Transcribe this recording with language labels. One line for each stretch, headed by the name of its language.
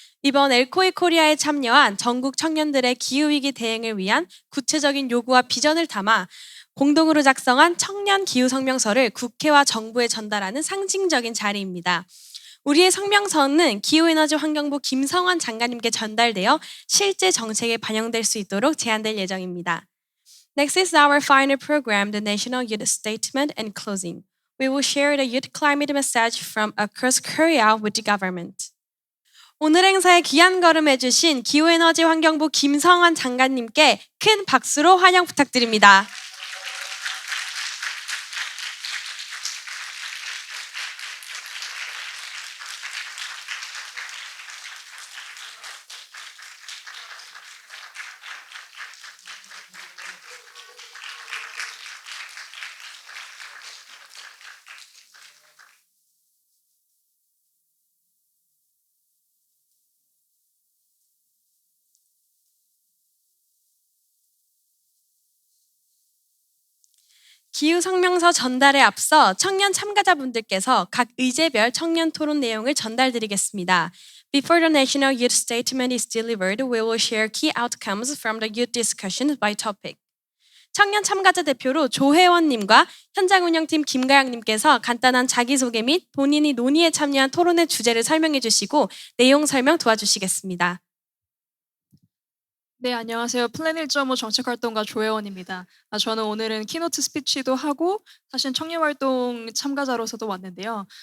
Korean: 이번 엘코이 코리아에 참여한 전국 청년들의 기후위기 대응을 위한 구체적인 요구와 비전을 담아 공동으로 작성한 청년 기후성명서를 국회와 정부에 전달하는 상징적인 자리입니다. 우리의 성명서는 기후에너지 환경부 김성환 장관님께 전달되어 실제 정책에 반영될 수 있도록 제안될 예정입니다.
English: Next is our final program, the National Youth Statement and Closing. We will share the youth climate message from across Korea with the government.
Korean: 오늘 행사에 귀한 걸음해주신 기후에너지 환경부 김성환 장관님께 큰 박수로 환영 부탁드립니다. 기후성명서 전달에 앞서 청년 참가자분들께서 각 의제별 청년 토론 내용을 전달드리겠습니다.
English: Before the National Youth Statement is delivered, we will share key outcomes from the youth discussion by topic.
Korean: 청년 참가자 대표로 조혜원님과 현장 운영팀 김가영님께서 간단한 자기소개 및 본인이 논의에 참여한 토론의 주제를 설명해 주시고 내용 설명 도와주시겠습니다. 네, 안녕하세요. 플랜 1.5 정책활동가 조혜원입니다. 저는 오늘은 키노트 스피치도 하고 사실 청년활동 참가자로서도 왔는데요.